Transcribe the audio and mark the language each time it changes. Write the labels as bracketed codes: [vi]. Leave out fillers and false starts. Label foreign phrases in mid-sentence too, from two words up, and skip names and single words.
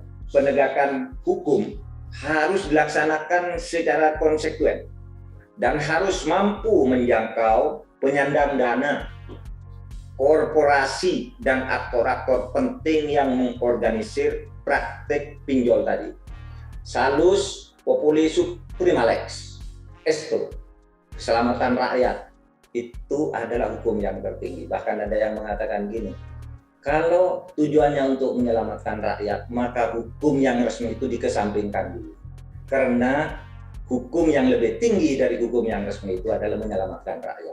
[id] Penegakan hukum harus dilaksanakan secara konsekuen dan harus mampu menjangkau penyandang dana, korporasi, dan aktor-aktor penting yang mengorganisir praktek pinjol tadi. [la] Salus populi suprema lex esto, [id] keselamatan rakyat itu adalah hukum yang tertinggi. Bahkan ada yang mengatakan gini, kalau tujuannya untuk menyelamatkan rakyat, maka hukum yang resmi itu dikesampingkan dulu. Karena hukum yang lebih tinggi dari hukum yang resmi itu adalah menyelamatkan rakyat.